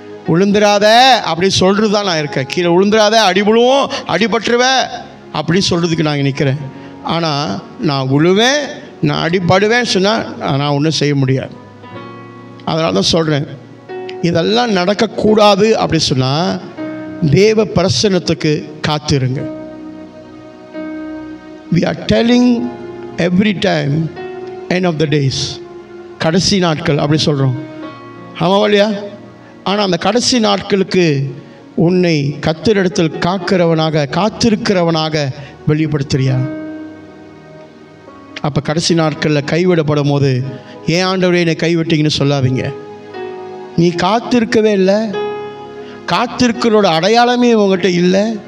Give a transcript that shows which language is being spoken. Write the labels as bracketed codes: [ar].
[ta] விழுந்துடாத அப்படி சொல்கிறது தான் நான் இருக்கேன். கீழே விழுந்துடாத, அடிபடுவோம், அடிபட்டுருவேன் அப்படி சொல்கிறதுக்கு நான் நிற்கிறேன். ஆனால் நான் விழுவேன், நான் அடிபடுவேன் சொன்னால் நான் ஒன்றும் செய்ய முடியாது. அதனால தான் சொல்கிறேன், இதெல்லாம் நடக்கக்கூடாது அப்படி சொன்னால் தேவ பிரசன்னத்துக்கு காத்திருங்க. [en] We are telling every time end of the days, [ta] கடைசி நாட்கள் அப்படி சொல்கிறோம். ஆமாம் இல்லையா? ஆனால் அந்த கடைசி நாட்களுக்கு உன்னை கர்த்தரிடத்தில் காத்திருக்கிறவனாக வெளிப்படுத்துறியா? அப்போ கடைசி நாட்களில் கைவிடப்படும் போது ஏன் ஆண்டவரே என்னை கைவிட்டீங்கன்னு சொல்லாதீங்க. நீ காத்திருக்கவே இல்லை, காத்திருக்கிறோட அடையாளமே உங்கள்கிட்ட இல்லை.